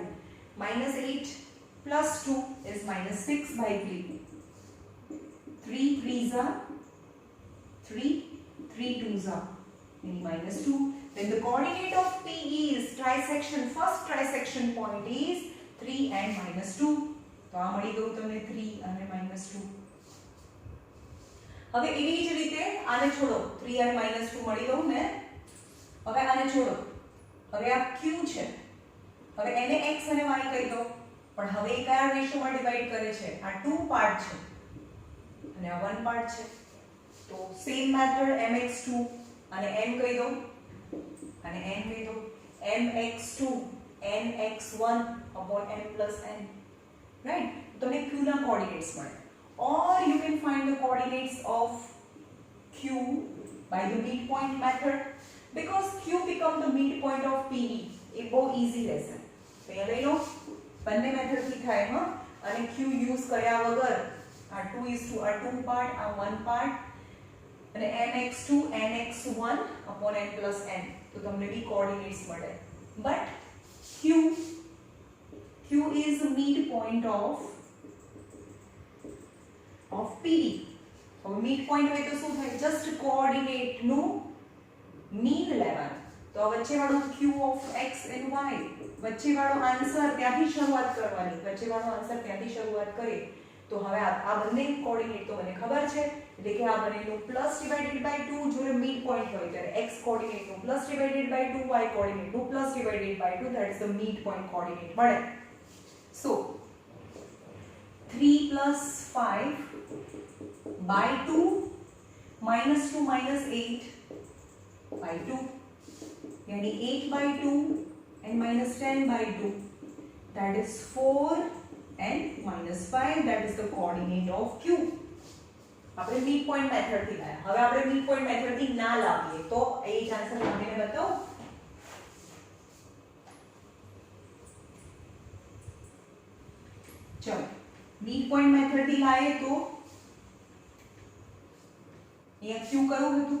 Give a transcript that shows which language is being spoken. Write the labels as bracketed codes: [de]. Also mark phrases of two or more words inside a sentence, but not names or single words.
[en] Minus 8 plus 2 is minus 6 by 3. 3 threes are 3, 3 twos are meaning minus 2. Then the coordinate of P is trisection, first trisection point is 3 and minus 2. [gu] તો આ મળી ગયું તમને 3 અને minus 2. હવે એવી જ રીતે આને છોડો, 3 અને minus 2 મળી ગયું ને. હવે આને છોડો. હવે આ q છે. હવે એને x અને y કહી દો. પણ હવે એ કયા રેશિયોમાં ડિવાઈડ કરે છે? આ 2 પાર્ટ છે અને આ 1 પાર્ટ છે. તો [en] same method [gu] mx2 અને m કહી દો અને n કહી દો. [en] mx2 nx1 upon m plus n. Right? [gu] તો તમને q ના કોઓર્ડિનેટ્સ મળે. [en] Or you can find the coordinates of q by the midpoint method because q become the midpoint of PE. [gu] એ બહુ ઈઝી રહેશે. તો અહીંયા લઈ લો બંને મેથડથી થાય હા. અને q યુઝ કર્યા વગર આ 2 [en] is to [gu] આ 2 પાર્ટ આ 1 પાર્ટ અને [en] nx2 nx1 upon n plus n. [gu] તો તમને બી કોઓર્ડિનેટ્સ મળે. [en] But q is the midpoint of PD. [gu] હવે midpoint હોય તો શું થાય? જસ્ટ કોઓર્ડિનેટ નું મીન લેવાનું. તો વચ્ચે વાળું [en] q of x and y, [gu] વચ્ચે વાળો આન્સર ત્યાંથી શરૂઆત કરવાની. વચ્ચે વાળો આન્સર ત્યાંથી શરૂઆત કરે. તો હવે આ બંને કોઓર્ડિનેટ તો મને ખબર છે એટલે કે આ બનેલું [en] plus divided by 2 [gu] જોડે [en] mid point [gu] હોય ત્યારે x કોઓર્ડિનેટ નું [en] plus divided by 2 [gu] y કોઓર્ડિનેટ નું [en] plus divided by 2 that is the midpoint coordinate [gu] મળે. [en] So 3 plus 5 by 2 minus 2 minus 8 by 2 यानी 8 by 2 and minus 10 by 2 that is 4 and minus 5 that is the coordinate of q. [gu] આપણે [en] mid point method [gu] થી લાયા. હવે આપણે [en] mid point method [gu] થી ના લાવીએ તો એ જ આન્સર લાવીને બતાવો. ચલો [en] mid point method [gu] થી લાયે તો અહીંયા q કયું હતું?